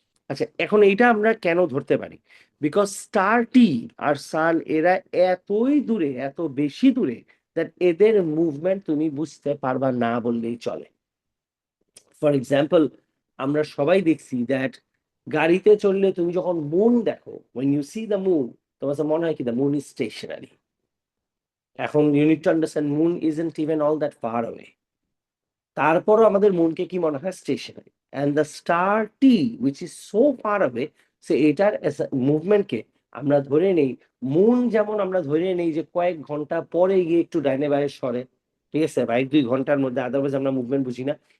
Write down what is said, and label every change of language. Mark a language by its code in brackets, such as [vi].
[bn] আচ্ছা, এখন এইটা আমরা কেন ধরতে পারি, বিকজ স্টার টি আর সান এরা এতই দূরে, এত বেশি দূরে, দ্যাট এদের মুভমেন্ট তুমি বুঝতে পারবা না বললেই চলে। ফর এক্সাম্পল, আমরা সবাই দেখছি দ্যাট গাড়িতে চললে তুমি যখন মুন দেখো, [en] when you see the moon, [bn] তোমার কাছে মনে হয় কি [en] the moon is stationary। [bn] এখন [en] you need to understand moon isn't even all that far away। [bn] তারপরও আমাদের মনকে কি মনে হয়, stationery. [en] and the star T which is so far away, [bn] সে এটার মুভমেন্টকে আমরা ধরে নেই, মুন যেমন আমরা ধরে নেই যে কয়েক ঘন্টা পরে গিয়ে একটু ডাইনে বাইরে সরে, ঠিক আছে, বা 1-2 ঘন্টার মধ্যে, আদারওয়াইজ আমরা মুভমেন্ট বুঝি না।